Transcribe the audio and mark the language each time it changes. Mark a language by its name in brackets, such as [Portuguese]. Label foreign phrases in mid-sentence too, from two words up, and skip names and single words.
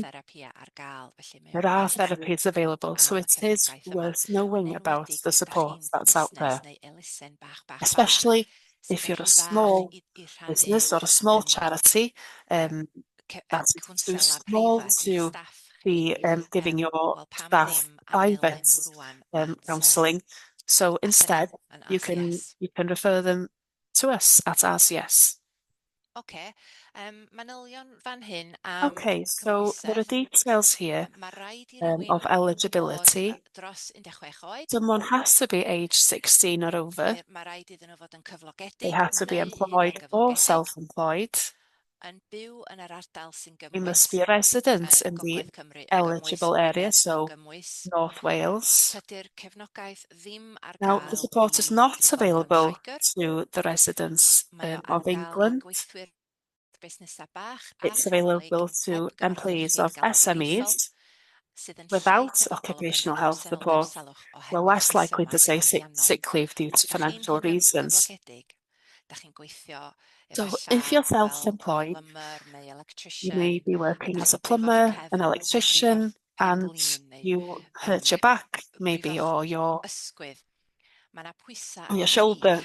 [English] There are therapies available, so it is worth knowing about the support that's out there, especially if you're a small business or a small charity that's too small to be giving your staff private counselling. So instead, you can refer them to us at RCS. [Welsh] Okay, manylion fan hyn [English] Okay, so there are details here of eligibility. [Welsh] dros 16 oed. [English] Someone has to be age 16 or over. [Welsh] Mae rhaid iddyn nhw fod yn cyflogedig. [English] They have to be employed or self-employed. [Welsh] Yn byw yn yr ardal sy'n [English] They [Welsh] gymwys [English] must be a resident in the eligible area, so North Wales. [Welsh] Tydi'r cefnogaeth ddim ar [English] Now, the support is not available to the residents of England. [Welsh] busnesau bach [English] It's available to employees of SMEs without occupational health support. We're less likely to say sick leave due to financial reasons. So if you're self-employed, you may be working as a plumber, an electrician, and you hurt your back, maybe, or your shoulder.